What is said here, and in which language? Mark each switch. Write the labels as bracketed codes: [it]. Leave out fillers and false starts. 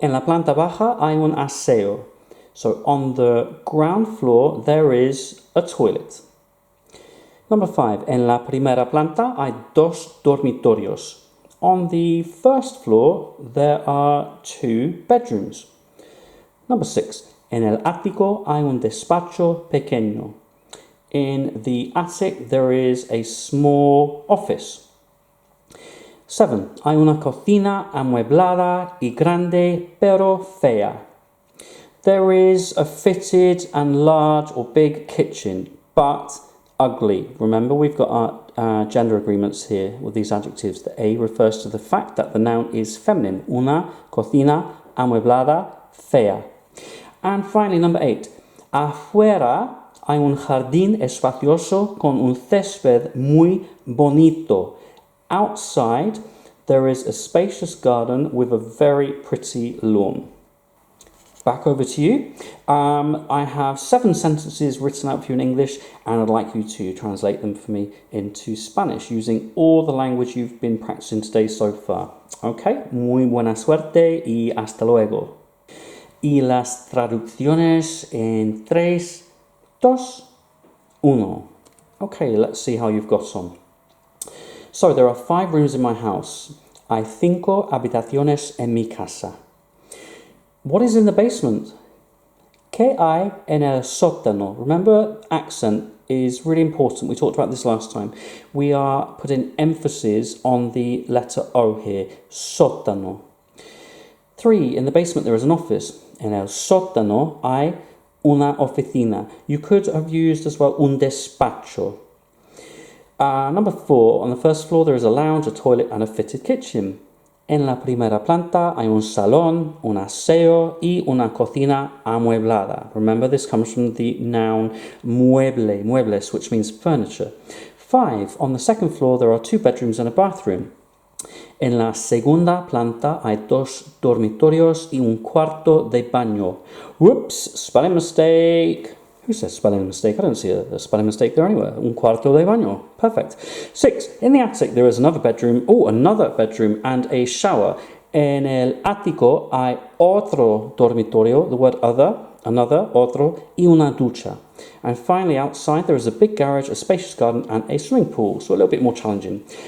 [es] En la planta baja hay un aseo. [en] So on the ground floor there is a toilet. Number 5. [es] En la primera planta hay 2 dormitorios. [en] On the first floor, there are 2 bedrooms. Number 6. [es] En el ático hay un despacho pequeño. [en] In the attic, there is a small office. 7. [es] Hay una cocina amueblada y grande pero fea. [en] There is a fitted and large or big kitchen, but ugly. Remember, we've got our gender agreements here with these adjectives. The A refers to the fact that the noun is feminine. [es] Una cocina amueblada fea. [en] And finally, number 8. [es] Afuera hay un jardín espacioso con un césped muy bonito. [en] Outside, there is a spacious garden with a very pretty lawn. Back over to you. I have 7 sentences written out for you in English and I'd like you to translate them for me into Spanish using all the language you've been practicing today so far. [es] Okay, muy buena suerte y hasta luego. Y las traducciones en 3, 2, 1. [en] Okay, let's see how you've got on. So there are 5 rooms in my house. [es] Hay 5 habitaciones en mi casa. [en] What is in the basement? [es] ¿Qué hay en el sótano? [en] Remember, accent is really important. We talked about this last time. We are putting emphasis on the letter O here. Sótano. 3. In the basement there is an office. [es] En el sótano hay una oficina. [en] You could have used as well un despacho. Number 4. On the first floor there is a lounge, a toilet and a fitted kitchen. [es] En la primera planta hay un salón, un aseo y una cocina amueblada. [en] Remember, this comes from the noun mueble, muebles, which means furniture. 5. On the second floor there are 2 bedrooms and a bathroom. [es] En la segunda planta hay 2 dormitorios y un cuarto de baño. [en] Whoops, spelling mistake. Who says spelling mistake? I don't see a spelling mistake there anywhere. [es] Un cuarto de baño. [en] Perfect. 6. In the attic there is another bedroom. Oh, another bedroom and a shower. [es] En el ático hay otro dormitorio. [en] The word other, another, otro, [es] y una ducha. [en] And finally, outside there is a big garage, a spacious garden and a swimming pool. So a little bit more challenging.